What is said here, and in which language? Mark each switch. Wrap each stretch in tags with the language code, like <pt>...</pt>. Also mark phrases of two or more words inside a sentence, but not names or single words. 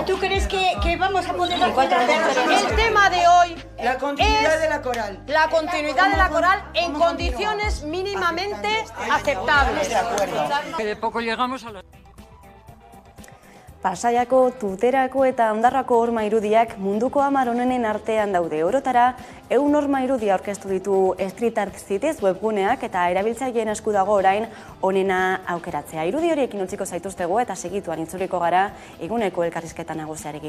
<es>¿Tú crees que vamos a poder hacer el tema de hoy? La continuidad de la coral. La continuidad de la coral en condiciones mínimamente aceptables. De acuerdo. Que de poco llegamos a la...</es> <eu>Pasaiako, Tuterako eta Ondarrako horma irudiak munduko 10 onenen artean daude. Orotara, 100 horma irudia aurkeztu ditu Street Art Cities webguneak eta erabiltzaileen esku dago orain onena aukeratzea. Irudi horiekin utziko zaituztego eta segituan itzuliko gara eguneko elkarrizketa nagusiarekin.</eu>